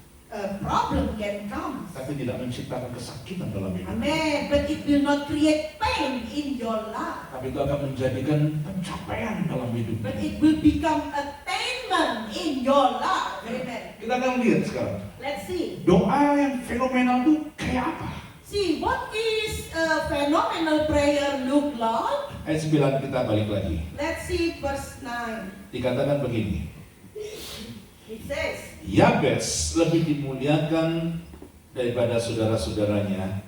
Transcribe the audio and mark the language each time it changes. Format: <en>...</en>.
<en>a problem can come.</en> <id>tapi tidak menciptakan kesakitan dalam hidup.</id> <en>Amen. But it will not create pain in your life.</en> <id>Tapi itu akan menjadikan pencapaian dalam hidup.</id> <en>But it will become attainment in your life. Amen.</en> <id>Kita akan lihat sekarang.</id> <en>Let's see.</en> <id>Doa yang fenomenal itu kayak apa?</id> <en>See, what is a phenomenal prayer look like?</en> <id>Ayat 9 kita balik lagi.</id> <en>Let's see verse 9.</en> <id>Dikatakan begini.</id> <en>It says,</en> <id>Yabes lebih dimuliakan daripada saudara-saudaranya.</id>